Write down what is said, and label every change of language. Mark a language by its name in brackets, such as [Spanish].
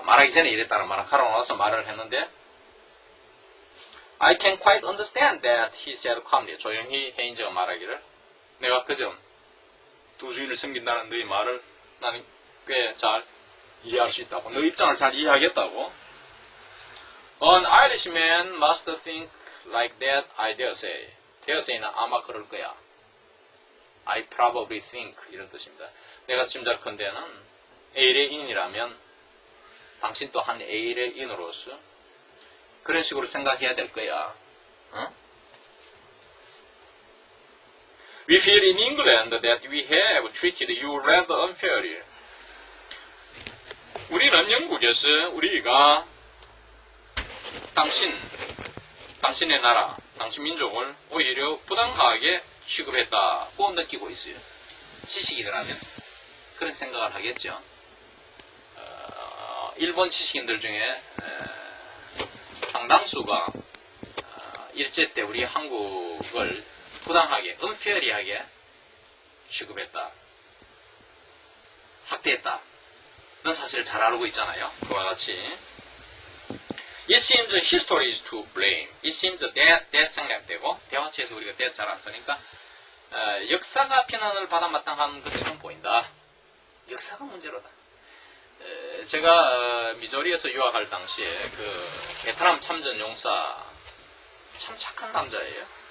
[Korean] 말하기 전에 이랬다는 말을 하고 나서 말을 했는데 [English] I can quite understand that he said calmly. [Korean] 조용히 헤인즈가 말하기를 내가 그점 두 주인을 섬긴다는 너의 말을 나는 꽤 잘 이해할 수 있다고. 너 입장을 잘 이해하겠다고. [English] An Irishman must think like that, I dare say. dare say [Korean] 는 아마 그럴 거야. [English] I probably think [Korean] 이런 뜻입니다. 내가 짐작컨대는 A의 인이라면 당신 또 한 A의 인으로서 그런 식으로 생각해야 될 거야. 어? [English] We feel in England that we have treated you rather unfairly. [Korean] 우리는 영국에서 우리가 당신의 나라, 당신 민족을 오히려 부당하게 취급했다고 느끼고 있어요. 지식인이라면 그런 생각을 하겠죠. 일본 지식인들 중에 상당수가 일제 때 우리 한국을 부당하게, unfairly하게 취급했다, 학대했다. 는 사실을 잘 알고 있잖아요. 그와 같이 [English] It seems history is to blame. It seems that [Korean] 생략되고 대화체에서 우리가 that 잘 안 쓰니까 역사가 비난을 받아 마땅한 것처럼 보인다. 역사가 문제로다. 제가 미조리에서 유학할 당시에 그 베트남 참전 용사 참 착한 남자예요.